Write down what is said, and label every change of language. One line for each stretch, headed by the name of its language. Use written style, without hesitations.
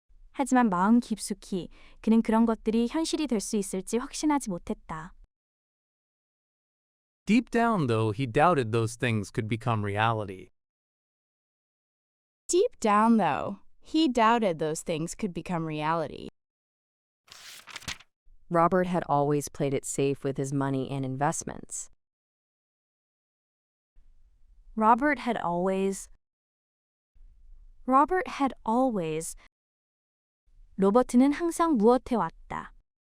Korean: 하지만 마음 깊숙이 그는 그런 것들이 현실이 될 수 있을지 확신하지 못했다.
English: Deep down, though, he doubted those things could become reality. Deep down, though, he doubted those things could become reality. Robert had always played it safe with his money and investments. Robert had always
Korean: 로버트는 항상 무엇해 왔다.